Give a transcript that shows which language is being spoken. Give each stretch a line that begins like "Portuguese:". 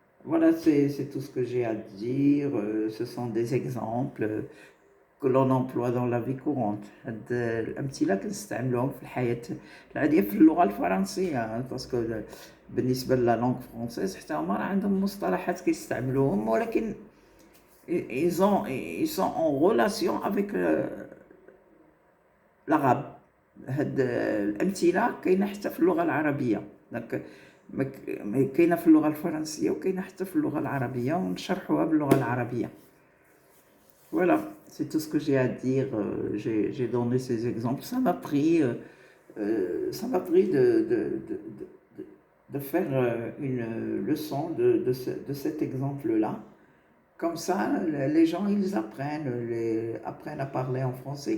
French: Voilà, c'est tout ce que j'ai à dire. Ce sont des exemples que l'on emploie dans la vie courante.
Arabic: هاد الأمثلة كنستعملوهم في الحياة العادية في اللغة الفرنسية، باسكو بالنسبة لا لونغ فرونسيز حتى هما راه عندهم مصطلحات كيستعملوهم، ولكن
French: ils sont en relation avec l'arabe.
Arabic: هاد الأمثلة كاينة حتى في اللغة العربية، دونك كاينة في اللغة الفرنسية وكاينة حتى في اللغة العربية ونشرحوها باللغة العربية.
French: Voilà, c'est tout ce que j'ai à dire. J'ai donné ces exemples. Ça m'a pris de faire une leçon de cet exemple-là. Comme ça, les gens, ils apprennent à parler en français.